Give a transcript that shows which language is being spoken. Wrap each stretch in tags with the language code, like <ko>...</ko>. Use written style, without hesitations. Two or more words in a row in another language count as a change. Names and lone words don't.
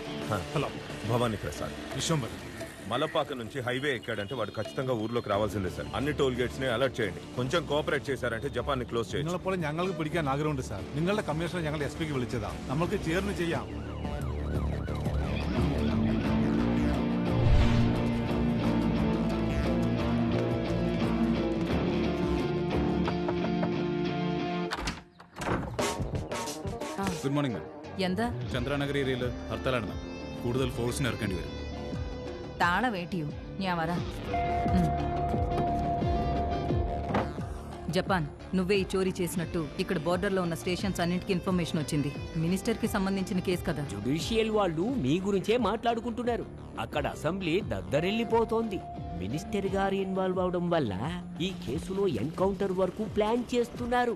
<te>హలో, భవానీ ప్రసాద్. విశ్వంబర్ మలపాక నుంచి హైవే ఎక్కాడంటే వాడు ఖచ్చితంగా ఊర్లోకి రావాల్సిందే సార్. అన్ని</te> <en>toll gates</en> <te>ని అలర్ట్ చేయండి. కొంచెం కోఆపరేట్ చేశారంటే</te> <ml>ജപ്പാൻ ക്ലോസ് ചെയ്യും. നിങ്ങളെപ്പോലെ ഞങ്ങൾക്ക് പിടിക്കാൻ ആഗ്രഹമുണ്ട് സാർ. നിങ്ങളുടെ കമ്മീഷണർ ഞങ്ങൾ SP ക്ക് വിളിച്ചതാ. നമ്മൾക്ക് ചേർന്ന് ചെയ്യാം.</ml> <en>Good morning ma'am.</en> <ml>എന്താ ചന്ദ്രാനഗർ ഏരിയയിൽ ഹർത്താലാണ് മാം. കൂടുതൽ ഫോഴ്സിന് ഇറക്കേണ്ടി വരും. താള വേട്ടിയോ ഞാൻ വരാ.</ml> <te>జపాన్ నువ్వే ఈ చోరీ చేసినట్టు ఇక్కడ బోర్డర్లో ఉన్న స్టేషన్స్ అన్నింటికి ఇన్ఫర్మేషన్ వచ్చింది. మినిస్టర్కి సంబంధించిన కేసు కదా. జుడిషియల్ వాళ్ళు మీ గురించే మాట్లాడుకుంటున్నారు. అక్కడ అసెంబ్లీ దద్దరెళ్ళిపోతోంది. మినిస్టర్ గారు ఇన్వాల్వ్ అవడం వల్ల ఈ కేసులో ఎన్కౌంటర్ వరకు ప్లాన్ చేస్తున్నారు.</te>